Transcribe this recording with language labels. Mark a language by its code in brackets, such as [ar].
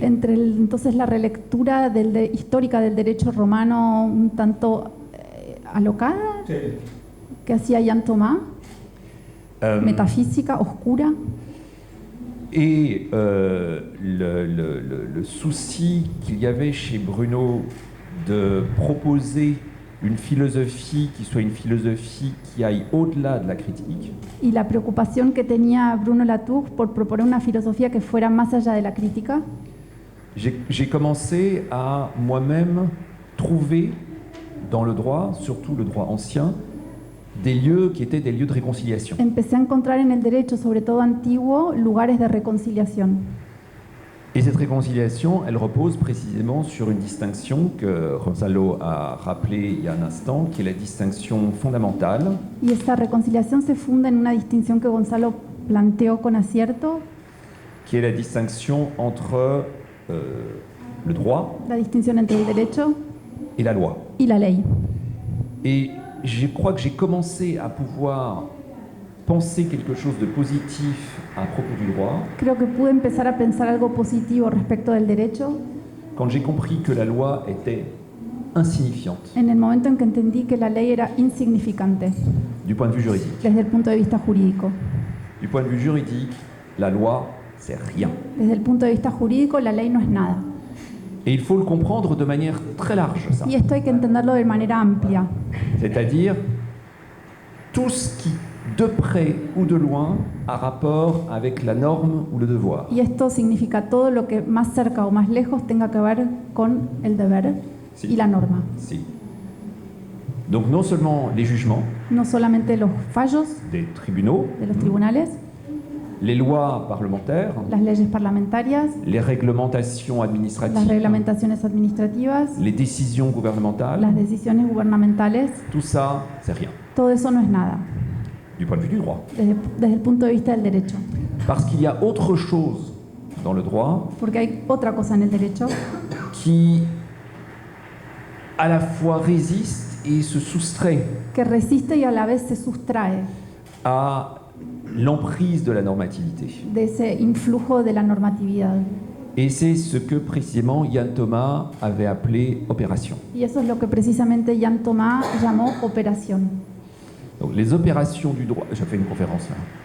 [es] Entonces la relectura histórica del derecho romano un tanto alocada que hacía Jan Thomas, metafísica, oscura, [fr] et le souci qu'il y avait chez Bruno de proposer une philosophie qui soit une philosophie qui aille au-delà de la critique, [es] y la preocupación que tenía Bruno Latour por proponer una filosofía que fuera más allá de la crítica, [fr] j'ai commencé à moi-même trouver dans le droit, surtout le droit ancien, des lieux qui étaient des lieux de réconciliation. [es] empecé a encontrar en el derecho, sobre todo antiguo, lugares de reconciliación. [fr] Et cette réconciliation, elle repose précisément sur une distinction que Gonzalo a rappelée il y a un instant, qui est la distinction fondamentale, [es] Y esta reconciliación se funda en una distinción que Gonzalo planteó con acierto, [fr] qui est la distinction entre le droit [es] la distinción entre el derecho [fr] et la loi. [es] y la ley. [fr] Et je crois que j'ai commencé à pouvoir penser quelque chose de positif à propos du droit [es] Creo que pude empezar a pensar algo positivo respecto del derecho [fr] quand j'ai compris que la loi était insignifiante [es] en el momento en que entendí que la ley era insignificante [fr] du point de vue juridique. [es] desde el punto de vista jurídico. [fr] Du point de vue juridique, la loi, c'est rien. [es] Desde el punto de vista jurídico, la ley no es nada. [fr] Et il faut le comprendre de manière très large, ça. [es] Y esto hay que entenderlo de manera amplia. [fr] C'est-à-dire tout ce qui, de près ou de loin, a rapport avec la norme ou le devoir. [es] Y esto significa todo lo que más cerca o más lejos tenga que ver con el deber Sí. y la norma. Si. [fr] Donc non seulement les jugements [es] No solamente los fallos [fr] des tribunaux, [es] de los tribunales, [fr] les lois parlementaires, [es] las leyes parlamentarias, [fr] les réglementations [es] las [fr] administratives, [es] reglamentaciones administrativas, [fr] les décisions gouvernementales, [es] las decisiones gubernamentales, [fr] tout ça, c'est rien, [es] todo eso no es nada [fr] du point de vue du droit. [es] desde el punto de vista del derecho. [fr] Parce qu'il y a autre chose dans le droit [es] Porque hay otra cosa en el derecho [fr] qui, à la fois résiste et se soustrait [es] que resiste y a la vez se sustrae [fr] à l'emprise de la normativité. [es] de ese influjo de la normatividad. [fr] Et c'est ce que précisément Jan Thomas avait appelé opération. [es] Y eso es lo que precisamente Jan Thomas llamó operación. [fr] Donc les opérations du droit. J'ai fait une conférence là.